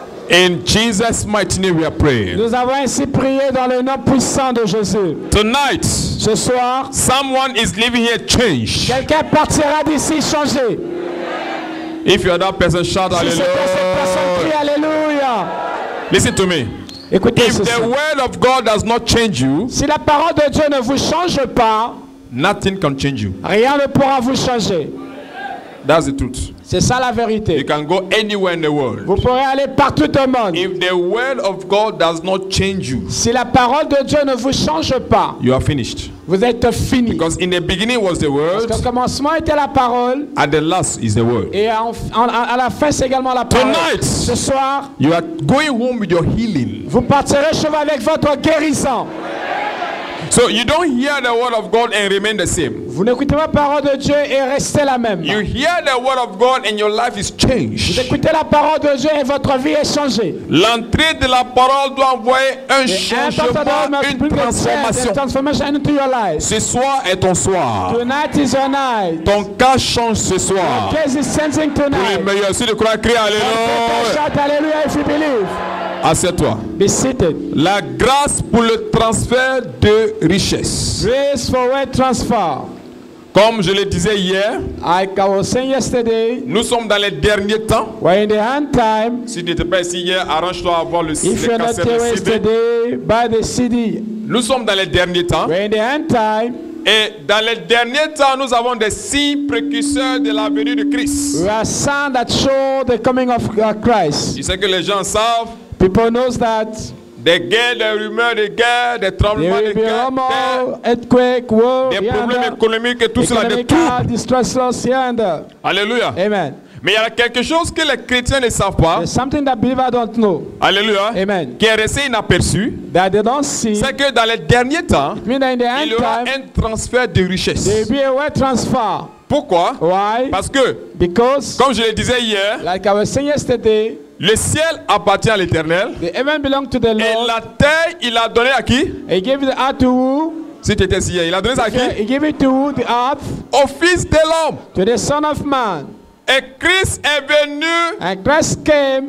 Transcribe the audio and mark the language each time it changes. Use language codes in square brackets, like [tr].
[en] In Jesus' mighty name we are praying. [fr] Nous avons ainsi prié dans le nom puissant de Jésus. [en] Tonight, [fr] Ce soir, [en] someone is living here changed. [fr] quelqu'un partira d'ici changé. [en] If you are that person, shout [fr] Si c'est pour cette personne, crie [en] hallelujah. [fr] Alléluia. [en] Listen to me. [fr] Écoutez [en] If the [fr] ceci. [en] word of God does not change you, [fr] Si la parole de Dieu ne vous change pas, [en] nothing can change you. [fr] rien ne pourra vous changer. [en] That's the truth. [fr] C'est ça la [en] You [fr] vérité. [en] can go anywhere in the world. [fr] Vous pourrez aller partout au monde. [en] If the word of God does not change you, [fr] Si la parole de Dieu ne vous change pas, [en] you are finished. [fr] vous êtes fini. [en] Because in the beginning was the word, [fr] Parce qu'au commencement était la parole [en] at the last is the word. [fr] et à la fin c'est également la parole. [en] Tonight, [fr] Ce soir, [en] you are going home with your healing. [fr] vous partirez chez vous avec votre guérison. [en] So you don't hear the word of God and remain the same. [fr] Vous n'écoutez pas la parole de Dieu et restez la même. [en] You hear the word of God and your life is [fr] Vous [en] changed. [fr] écoutez la parole de Dieu et votre vie est changée. L'entrée de la parole doit envoyer un changement, une transformation. [en] Transformation into your life. [fr] Ce soir est ton soir. [en] Tonight is your night. [fr] Ton cas change ce soir. [en] Case is changing [fr] Pour les [en] tonight. [fr] meilleurs, si tu crois, crie Alléluia. [en] Shout hallelujah if you believe. [fr] Assieds-toi. [en] Be seated. [fr] La grâce pour le transfert de richesse. [en] Grace for wealth transfer. [fr] Comme je le disais hier, [en] Like I was saying yesterday, [fr] nous sommes dans les derniers temps. [en] we're in the hand time. [fr] Si tu n'étais pas ici hier, arrange-toi à voir le [en] If you're not [fr] cassette [en] here [fr] de CD. [en] yesterday, buy the CD. [fr] Nous sommes dans les derniers temps. [en] We're in the hand time. [fr] Et dans les derniers temps, nous avons des signes précurseurs de la venue de Christ. [en] We are signs that show the coming of Christ. [fr] Je sais que les gens savent, [en] People knows that [fr] des guerres, des rumeurs de guerre, des [en] there [fr] tremblements de [en] will be [fr] guerre, [en] rumor, earthquake, war, [fr] des problèmes économiques et tout cela, de tout. [en] economical distress here and there. [fr] Alléluia. [en] Amen. [fr] Mais il y a quelque chose que les chrétiens ne savent pas. [en] There's something that believers don't know. [fr] Alléluia. [en] Amen. [fr] Qui est resté inaperçu. [en] That they don't see. [fr] C'est que dans les derniers temps, [en] Mean that in the [fr] il y [en] end [fr] aura [en] time, [fr] un transfert de [en] there [fr] richesse. [en] will be a wealth transfer. [fr] Pourquoi? [en] Why? [fr] Parce que, [en] Because, [fr] comme je le disais hier, [en] like I was saying yesterday, [fr] le ciel appartient à l'Éternel. [en] the heaven belongs to the [fr] Et [en] Lord. [fr] la terre, il a donné à qui? [en] He gave the earth to who? [fr] Si tu étais ici hier, il a donné ça à qui? [en] He gave it to who? The earth? [fr] Au Fils de l'homme. [en] To the Son of Man. [fr] Et Christ est venu [en] And Christ came